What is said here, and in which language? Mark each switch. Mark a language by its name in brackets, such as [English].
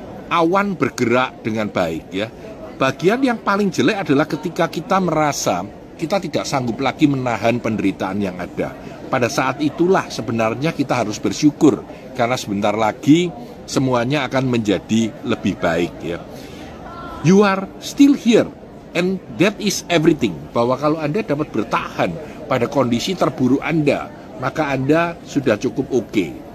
[Indonesian] Awan bergerak dengan baik ya. Bagian yang paling jelek adalah ketika kita merasa kita tidak sanggup lagi menahan penderitaan yang ada. Pada saat itulah sebenarnya kita harus bersyukur, karena sebentar lagi semuanya akan menjadi lebih baik ya. [English] You are still here and that is everything. [Indonesian] Bahwa kalau Anda dapat bertahan pada kondisi terburuk Anda, maka Anda sudah cukup oke.